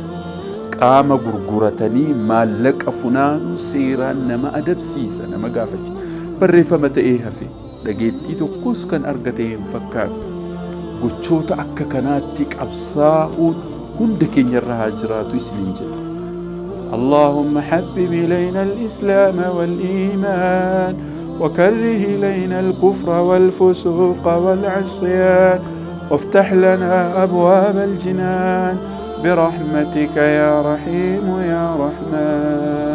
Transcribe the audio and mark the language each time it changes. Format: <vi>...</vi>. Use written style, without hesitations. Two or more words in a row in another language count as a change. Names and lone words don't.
<om>Qaama gurguratanii maallaqa funaanu seeraan nama adabsiisa, nama gaafachiisa. Barreeffama ta'ee hafe dhageettii tokkos kan argate hin fakkaatu. Gochoota akka kanaatti qabsaa'uun hunda keenyarra haa jiraatu isiniin jedha.</om> <ar>اللهم حبب إلينا الإسلام والإيمان وكره إلينا الكفر والفسوق والعصيان وافتح لنا أبواب الجنان برحمتك يا رحيم يا رحمن.</ar>